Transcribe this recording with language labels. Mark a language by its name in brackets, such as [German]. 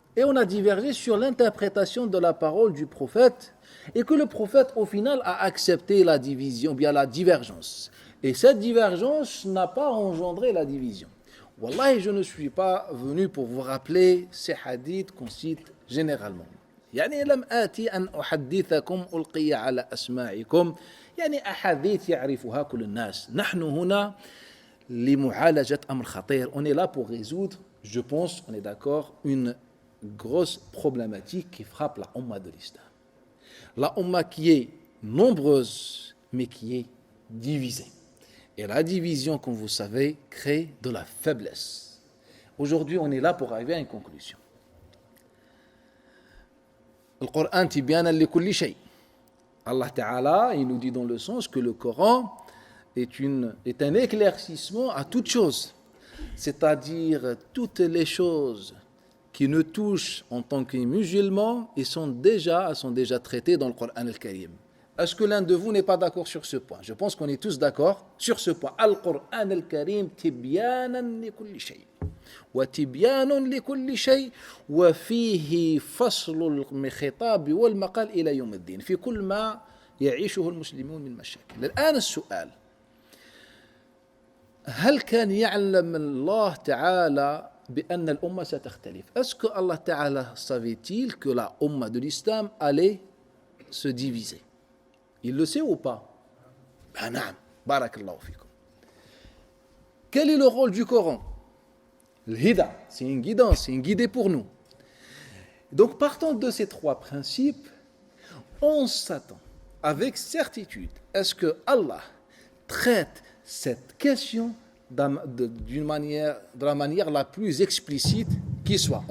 [French] Et on a divergé sur l'interprétation de la parole du prophète, et que le prophète, au final, a accepté la division, bien la divergence. Et cette divergence n'a pas engendré la division. Wallahi, je ne suis pas venu pour vous rappeler ces hadiths qu'on cite généralement. [Arabic] يعني لم آتي أن أحدثكم ألقي على أسماعكم يعني أحاديث يعرفها كل الناس. نحن هنا لمعالجة أمر خطير. [French] On est là pour résoudre, je pense, on est d'accord, une grosse problématique qui frappe la Ummah de l'Islam. La Ummah qui est nombreuse, mais qui est divisée. Et la division, comme vous savez, crée de la faiblesse. Aujourd'hui, on est là pour arriver à une conclusion. Le Coran [Arabic] tibyanan li kulli shay. [French] Allah Ta'ala, il nous dit dans le sens que le Coran est un éclaircissement à toute chose. C'est-à-dire toutes les choses qui nous touchent en tant que musulmans, sont déjà traités dans le Coran al-Karim. Est-ce que l'un de vous n'est pas d'accord sur ce point? Je pense qu'on est tous d'accord sur ce point. [Arabic] Al-Qur'an al-Karim tibyanan li kulli shay. Wa tibyanun li kulli shay wa fihi fasl al-khitab wal maqal ila yawm ad-din fi kull ma يعيشه المسلمون من مشاكل. الآن السؤال: هل كان يعلم الله تعالى بأن الأمة ستختلف? [French] Est-ce que Allah Ta'ala savait-il que la Ummah de l'Islam allait se diviser? Il le sait ou pas? Ben naam, barakallahu fikum. Quel est le rôle du Coran? L'hida, c'est une guidance, c'est une guidée pour nous. Donc partant de ces trois principes, on s'attend avec certitude est-ce que Allah traite cette question de la manière la plus explicite qui soit.